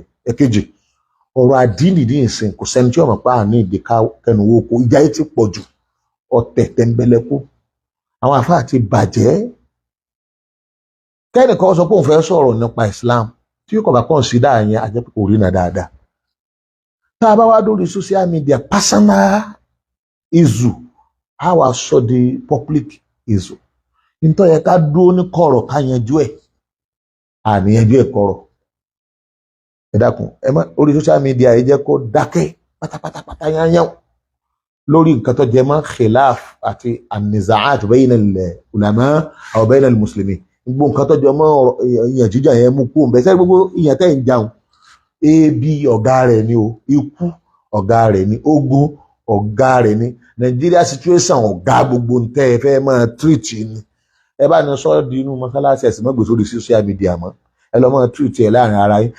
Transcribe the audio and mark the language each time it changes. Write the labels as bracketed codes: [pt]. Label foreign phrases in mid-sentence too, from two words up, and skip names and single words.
[yo] Èkejì, ọ̀rọ̀ àdínì ní ìsìn kò sẹ́ni tí ọmọ pa àní ìdí kẹnu owó kó ìjà yìí ti pọ̀ jù, ọ̀tẹ̀ tẹ̀ńbẹ̀lẹ̀kú, àwọn àfáà ti bàjẹ́. Kẹ́nìkan sọ pé òun fẹ́ sọ̀rọ̀ nípa Islam tí kò bá consider yẹn àjẹpẹ́ kò rí náà dáadáa. Tá a bá wá lórí [en] social media personal issue [yo] á wà sọ di [en] public issue. [yo] Nítorí yẹ ká dúró ní kọ̀rọ̀ ká yanjú ẹ̀, àníyanjú ẹ̀ kọ̀rọ̀. Ẹ dákun, ẹ má orí [en] social media [yo] yìí jẹ́ kó dákẹ́ pátápátá yányán lórí nǹkan tó jẹ mọ́ khilaf àti [ar] النزاع بين العلماء أو بين المسلمين. [yo] Gbogbo nǹkan tó jẹ mọ́ ìyàn jíjà yẹn mú kú ńbẹ. Sẹ́yìn gbogbo ìyàn tẹ́ ń jàun, ebi ọ̀gá rẹ̀ ni o, ikú ọ̀gá rẹ̀ ni, ogun ọ̀gá rẹ̀ ni, Nigeria situation ọ̀gá gbogbo ntẹ́ ẹ fẹ́ máa treat ni. Ẹ bá ní sọ di inú mọ́sálásí ẹ̀sìn mọ́gbè sórí [en] social media [yo] mọ́, ẹ lọ máa treat ẹ láàrin ara yín.